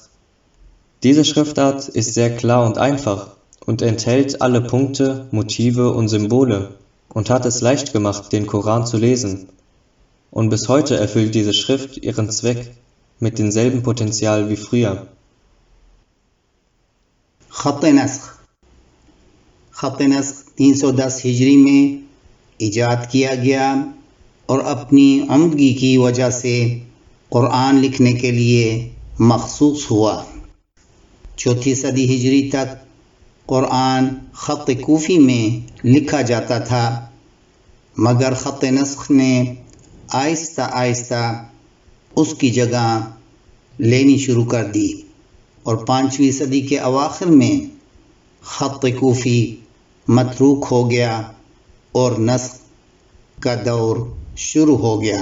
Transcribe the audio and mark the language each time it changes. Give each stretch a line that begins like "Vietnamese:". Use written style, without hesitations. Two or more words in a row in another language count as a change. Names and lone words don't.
German: Diese Schriftart ist sehr klar und einfach und enthält alle Punkte, Motive und Symbole und hat es leicht gemacht, den Koran zu lesen. Und bis heute erfüllt diese Schrift ihren Zweck mit demselben Potenzial wie früher.
Urdu: خط نسخ 310 ہجری میں ایجاد کیا گیا اور اپنی عمدگی کی وجہ سے قرآن لکھنے کے لیے مخصوص ہوا. چوتھی صدی ہجری تک قرآن خط کوفی میں لکھا جاتا تھا، مگر خط نسخ نے آہستہ آہستہ اس کی جگہ لینی شروع کر دی اور پانچویں صدی کے اواخر میں خط کوفی متروک ہو گیا اور نسخ کا دور شروع ہو گیا.